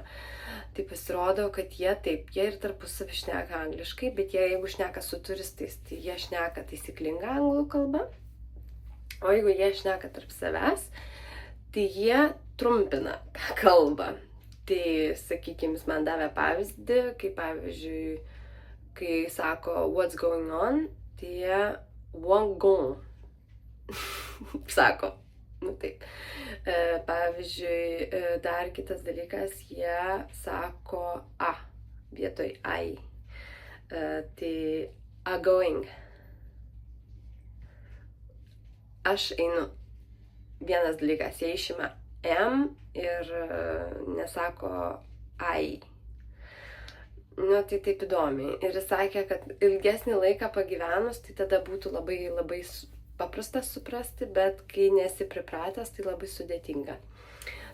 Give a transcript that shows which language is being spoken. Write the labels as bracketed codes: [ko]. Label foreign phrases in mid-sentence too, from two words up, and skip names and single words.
[lt] Tai pasirodo, kad jie ir tarpusavį šneka angliškai, bet jeigu šneka su turistais, tai jie šneka taisyklingą anglų kalbą. O jeigu jie šneka tarp savęs, tai jie trumpina tą kalbą. Tai, sakykime, jis man davė pavyzdį, kaip pavyzdžiui, kai sako [en] what's going on, [lt] tai jie [en] won't go. [lt] Sako, taip. Pavyzdžiui, dar kitas dalykas, jie sako a vietoj ai. [en] Tai a going. [lt] Aš einu. Vienas dalykas, jie išima m ir nesako ai. Tai taip įdomiai. Ir jis sakė, kad ilgesnį laiką pagyvenus, tai tada būtų labai, labai paprasta suprasti, bet kai nesi pripratęs, tai labai sudėtinga.